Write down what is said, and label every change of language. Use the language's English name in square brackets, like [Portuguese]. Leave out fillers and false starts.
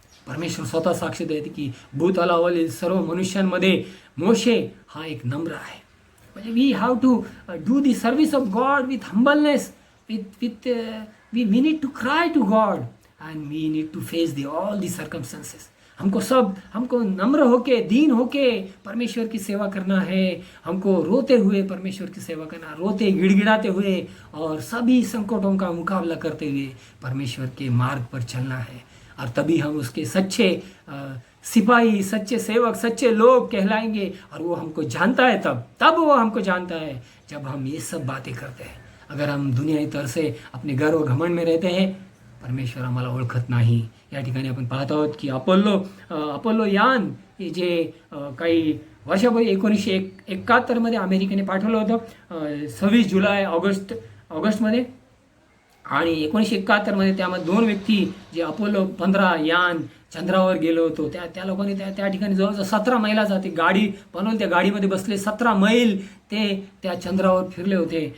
[Marathi] परमेश्वर स्वतः साक्ष देते की भूतलावरील सर्व मनुष्यांमध्ये मोशे हा एक नम्र आहे. म्हणजे [English] We have to do the service of God with humbleness, with we need to cry to God and we need to face all the circumstances. [Hindi] हमको नम्र होके, दीन होके परमेश्वर की सेवा करना है. हमको रोते हुए परमेश्वर की सेवा करना, रोते गिड़गिड़ाते हुए और सभी संकटों का मुकाबला करते हुए परमेश्वर के मार्ग पर चलना है. और तभी हम उसके सच्चे सिपाही, सच्चे सेवक, सच्चे लोग कहलाएंगे. और वो हमको जानता है तब वो हमको जानता है जब हम ये सब बातें करते हैं. अगर हम दुनियाई तौर से अपने गर्व घमंड में रहते हैं परमेश्वर [Marathi] आम्हाला ओळखत नाही. या ठिकाणी आपण पाहत आहोत की अपोलो यान हे जे काही वर्षापूर्वी 1971 अमेरिकेने पाठवलं होतं 26 जुलै ऑगस्टमध्ये. आणि 1971 त्यामध्ये 2 व्यक्ती जे अपोलो 15 यान चंद्रावर गेलो होतो त्या लोकांनी त्या ठिकाणी जवळजवळ 17 मैलाचा ती गाडी बनवून त्या गाडीमध्ये बसले 17 मैल ते त्या चंद्रावर फिरले होते.